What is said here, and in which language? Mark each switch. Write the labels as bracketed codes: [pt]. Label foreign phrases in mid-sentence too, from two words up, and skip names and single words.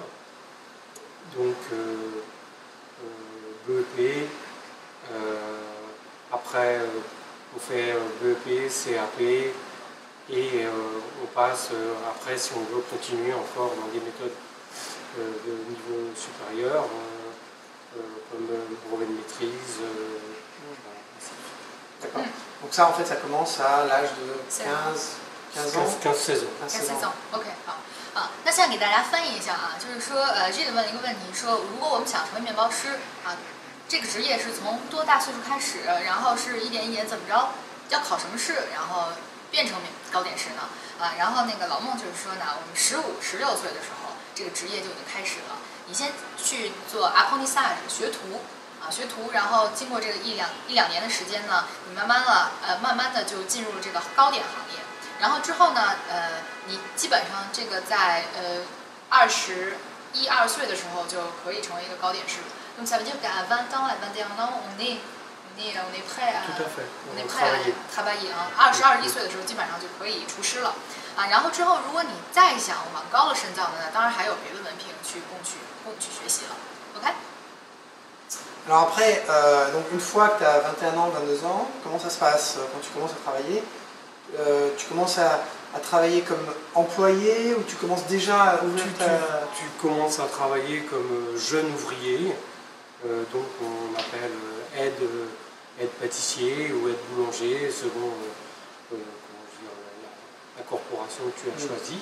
[fr] Donc BEP, après on fait BEP, CAP et on passe après si on veut continuer encore dans des méthodes de niveau supérieur comme brevet de maîtrise. D'accord. Donc ça en fait ça commence à l'âge de 15 ans 15-16 ans. 15-16 ans ，OK， 好。 [zh] 啊，那现在给大家翻译一下啊，就是说，这里问了一个问题，说如果我们想成为面包师啊，这个职业是从多大岁数开始，然后是一点一点怎么着，要考什么试，然后变成糕点师呢？啊，然后那个老孟就是说呢，我们15、16岁的时候，这个职业就已经开始了。你先去做 apprentissage 学徒啊，学徒，然后经过这个一两年的时间呢，你慢慢的就进入了这个糕点行业。然后之后呢，你基本上这个在21、22岁的时候就可以成为一个糕点师。 [fr] Donc ça veut dire qu'à 20 ans, à 21 ans, on est prêt à travailler [zh] 啊，22岁的时候基本上就可以厨师了啊。然后之后，如果你再想往高了深造的呢，当然还有别的文凭去供去学习了。OK。 [fr] Alors après, donc une fois que tu as 21 ans, 22 ans, comment ça se passe quand tu commences à travailler? Tu commences à travailler comme employé ou tu commences déjà à ouvrir tu commences à travailler comme jeune ouvrier, donc on appelle aide pâtissier ou aide boulanger selon la corporation que tu as choisie.